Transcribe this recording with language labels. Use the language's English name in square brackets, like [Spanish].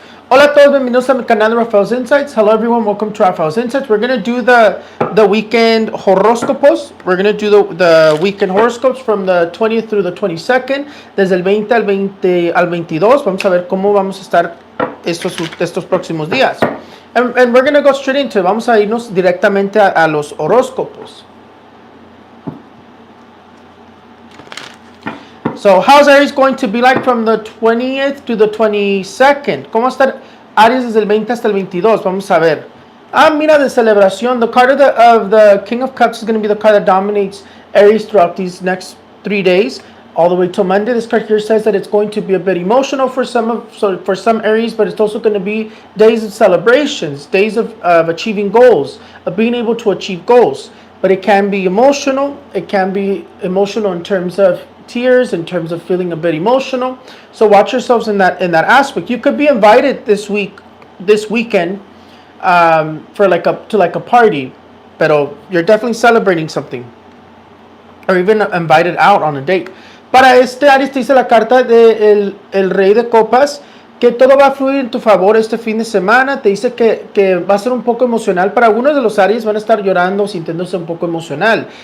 [Spanish] Hola a todos, bienvenidos a mi canal de Raphael's Insights. [English] Hello everyone, welcome to Raphael's Insights. We're going to do the weekend horoscopos. We're going to do the weekend horoscopes from the 20th through the 22nd. [Spanish] Desde el 20 al 22. Vamos a ver cómo vamos a estar estos próximos días. [English] And we're going to go straight into it. [Spanish] Vamos a irnos directamente a los horóscopos. [English] So, how's Aries going to be like from the 20th to the 22nd? [Spanish] ¿Cómo va a estar Aries desde el 20 hasta el 22? Vamos a ver. Mira, de celebración. [English] The card of the King of Cups is going to be the card that dominates Aries throughout these next 3 days, all the way till Monday. This card here says that it's going to be a bit emotional for some Aries, but it's also going to be days of celebrations, days of achieving goals, of being able to achieve goals. But it can be emotional. It can be emotional in terms of tears, in terms of feeling a bit emotional. So watch yourselves in that aspect. You could be invited this weekend for a party, pero you're definitely celebrating something, or even invited out on a date. [Spanish] Para Aries te dice la carta de el Rey de Copas, que todo va a fluir en tu favor este fin de semana. Te dice que va a ser un poco emocional. Para algunos de los Aries van a estar llorando, sintiéndose un poco emocional.